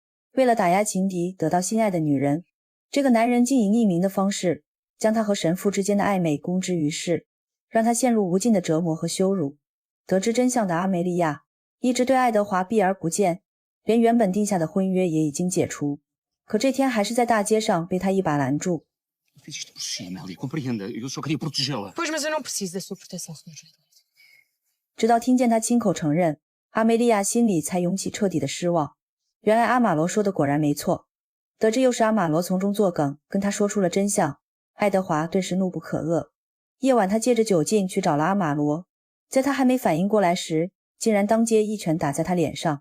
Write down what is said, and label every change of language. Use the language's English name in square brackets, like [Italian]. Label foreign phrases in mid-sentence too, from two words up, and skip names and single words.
[Chinese] 为了打压情敌，得到心爱的女人，这个男人竟以匿名的方式将他和神父之间的暧昧公之于世，让他陷入无尽的折磨和羞辱。得知真相的阿梅利亚一直对爱德华避而不见，连原本定下的婚约也已经解除，可这天还是在大街上被他一把拦住。 [Portuguese] Fiz isto por si, Amélia. Compreenda. Eu só queria protegê-la. Pois, mas eu não preciso da sua proteção, Sr. Juiz. [Chinese] 直到听见他亲口承认，阿梅利亚心里才涌起彻底的失望。原来阿玛罗说的果然没错。得知又是阿玛罗从中作梗，跟他说出了真相，爱德华顿时怒不可遏。夜晚，他借着酒劲去找了阿玛罗，在他还没反应过来时，竟然当街一拳打在他脸上。